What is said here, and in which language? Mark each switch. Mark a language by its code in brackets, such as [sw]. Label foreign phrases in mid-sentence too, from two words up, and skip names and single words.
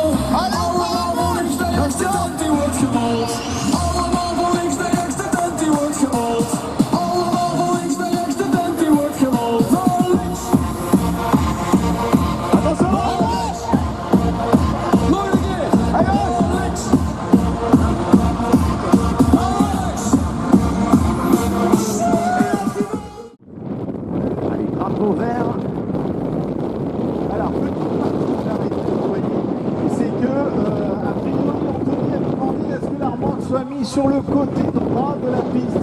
[nl] Allemaal van links naar rechts, de tent die wordt gemold. Allemaal van links naar rechts, de tent die wordt gemold. Allemaal van links naar rechts, de tent die wordt gemold. Van links. En dat is van links. Nog een keer. Van links. [fr] Drapeau vert. Alors, petite partie que j'arrête de voyez, c'est que, a priori, Anthony a demandé à ce que la remorque soit mise sur le côté droit de la piste.